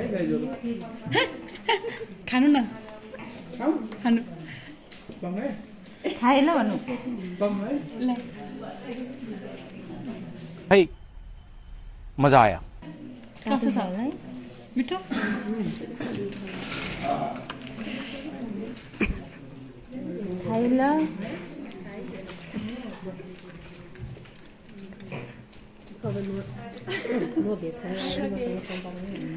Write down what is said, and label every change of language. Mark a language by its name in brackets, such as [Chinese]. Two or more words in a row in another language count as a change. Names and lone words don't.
[Nepali] खानु न खानु खाए ल भन्नु [Hindi] भाई मजा आया [Nepali] कस्तो छ होला है मिठो खाए ल लो भेज खाएर मसँग सम्पर्क नै